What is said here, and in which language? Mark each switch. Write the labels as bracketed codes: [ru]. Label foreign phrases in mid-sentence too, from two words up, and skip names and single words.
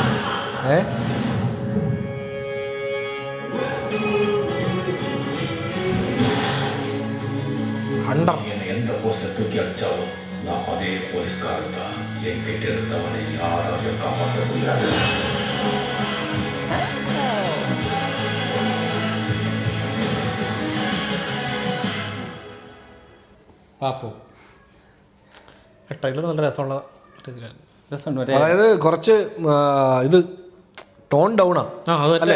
[ml] ഹണ്ടർ [ta] என்னை எந்த போஸ்ட்ல தூக்கி அடிச்சாலும் நான் அதே போலீஸ்காரன் தான். என்கிட்ட இருந்தவனை யாராலையும் காப்பாற்ற முடியாது. [ml] പാപ്പു ട്രെയിലർ നല്ല രസമുള്ള രീതിയിലാണ്. രസമുണ്ട്. അതായത് കുറച്ച് ഇത് [en] tone down [ml] ആണ് അല്ലേ?